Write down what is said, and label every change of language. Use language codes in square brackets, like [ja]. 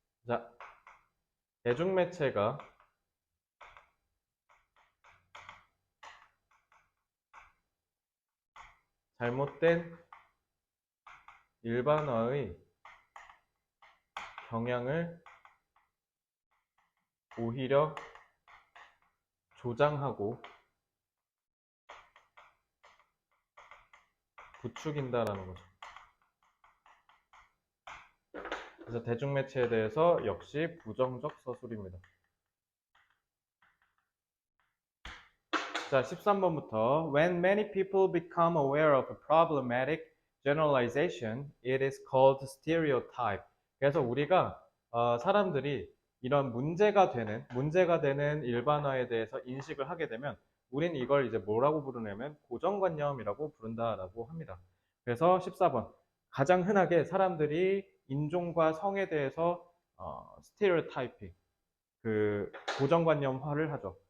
[ko] 자, 대중매체가 잘못된 일반화의 경향을 오히려 조장하고 부추긴다라는 거죠. 그래서 대중매체에 대해서 역시 부정적 서술입니다. 자, 13번부터 [en] When many people become aware of a problematic generalization, it is called stereotype. [ko] 그래서 우리가 사람들이 이런 문제가 되는 일반화에 대해서 인식을 하게 되면 우리는 이걸 이제 뭐라고 부르냐면 고정관념이라고 부른다라고 합니다. 그래서 14번 가장 흔하게 사람들이 인종과 성에 대해서 스테레오타이핑 그 고정관념화를 하죠.